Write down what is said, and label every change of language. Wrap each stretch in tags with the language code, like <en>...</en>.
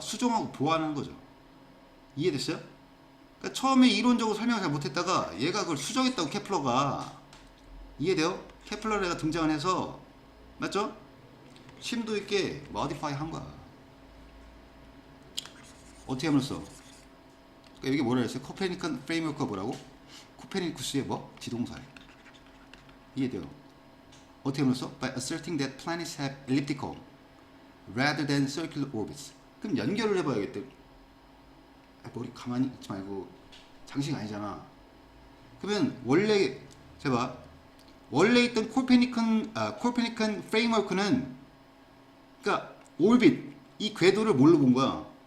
<ko>수정하고 보완하는 거죠. 이해됐어요? 그러니까 처음에 이론적으로 설명을 잘 못했다가 얘가 그걸 수정했다고 케플러가. 이해돼요? 케플러가 등장을 해서 맞죠? 심도 있게 모디파이 한 거야. 어떻게 함으로써? 그러니까 여기 뭐라 했어요? 코페르니칸 프레임워크가 뭐라고? 코페르니쿠스의 뭐? 지동설. 이해돼요? 어떻게 함으로써?</ko> <en>By asserting that planets have elliptical rather than circular orbits.</en> <ko>그럼 연결을 해봐야겠대. 머리 가만히 있지 말고 장식 아니잖아. 그러면 원래 제가 원래 있던 코페르니칸 프레임워크는 그러니까 오rbit 이 궤도를 뭘로 본 거야?</ko>